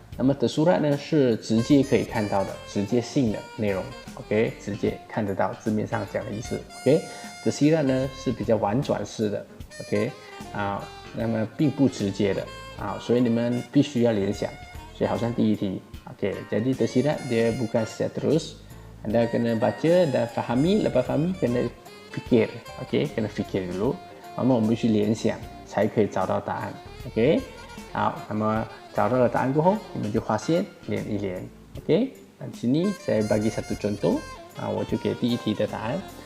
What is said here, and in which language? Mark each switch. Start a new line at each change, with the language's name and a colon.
Chinese: 那么tersurat呢是直接可以看到的、直接性的内容 ，OK， 直接看得到字面上讲的意思 ，OK。tersirat 呢是比较婉转式的 ，OK， 那么并不直接的所以你们必须要联想。所以好像第一题
Malay: ，OK， jadi tersirat dia bukan secara terus。Anda kena baca dan fahami, lepas fahami kena fikir, OK， kena fikir dulu，
Chinese: 那么我们必须联想才可以找到答案
Malay: ，OK。
Chinese: 好，那么找到了答案过后，你们就划线连一连 ，OK。
Malay: di sini saya bagi satu contoh，
Chinese: 我就给第一题的答案。